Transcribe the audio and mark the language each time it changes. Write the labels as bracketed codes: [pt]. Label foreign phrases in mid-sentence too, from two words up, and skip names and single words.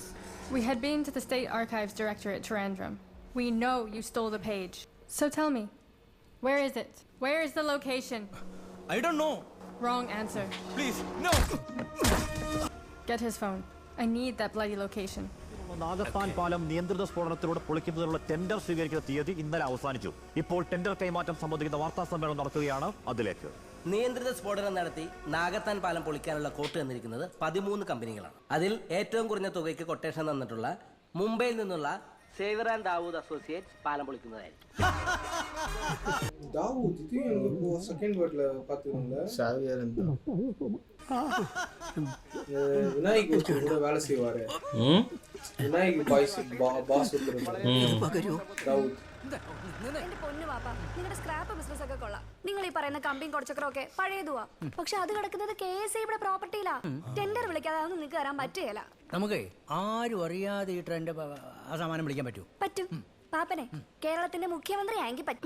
[en] We had been to the State Archives Director at Trivandrum. We know you stole the page. So tell me, where is it? Where is the location? I don't know. Wrong answer. Please, no. Get his phone. I need that bloody location. [ml] നാഗസ്ഥാൻ പാലം നിയന്ത്രിത സ്ഫോടനത്തിലൂടെ പൊളിക്കുന്നതിനുള്ള ടെൻഡർ സ്വീകരിക്കുന്ന തീയതി ഇന്നലെ അവസാനിച്ചു. ഇപ്പോൾ ടെൻഡർ കൈമാറ്റം സംബന്ധിക്കുന്ന വാർത്താ സമ്മേളനം നടക്കുകയാണ്. അതിലേക്ക് നിയന്ത്രിത സ്ഫോടനം നടത്തി നാഗത്താൻ പാലം പൊളിക്കാനുള്ള കോട്ട് തന്നിരിക്കുന്നത് 13 കമ്പനികളാണ്. അതിൽ ഏറ്റവും കുറഞ്ഞ തുകയ്ക്ക് കൊട്ടേഷൻ തന്നിട്ടുള്ള മുംബൈയിൽ നിന്നുള്ള സേവർ ആൻഡ് ദാവൂദ് അസോസിയേറ്റ്സ് പാലം പൊളിക്കുന്നതായിരിക്കും. [ta] தாவூத் இது எங்க செகண்ட் வேர்ட்ல பாத்துக்கோங்க. சாவியார் விநாயக் கூட வேலை செய்வாரு. விநாயக் பாஸ் தாவூத். [ml] എന്റെ പൊന്നു പാപ്പ, നിങ്ങളുടെ [en] scrap business [ml] ഒക്കെ കൊള്ളാം. നിങ്ങൾ ഈ പറയുന്ന കമ്പിയും കുറച്ചൊക്കെ പഴയതുവാ. പക്ഷെ അത് കിടക്കുന്നത് KSIയുടെ പ്രോപ്പർട്ടിയിലാ. ടെൻഡർ വിളിക്കാതെ അതൊന്നും നിങ്ങൾക്ക് തരാൻ പറ്റുകയില്ല. നമുക്ക് ആരും അറിയാതെ ഈ ട്രെൻഡ് ആ സാമാനം വിളിക്കാൻ പറ്റൂ? പറ്റും പാപ്പനെ. കേരളത്തിന്റെ മുഖ്യമന്ത്രി ആയെങ്കിൽ പറ്റും.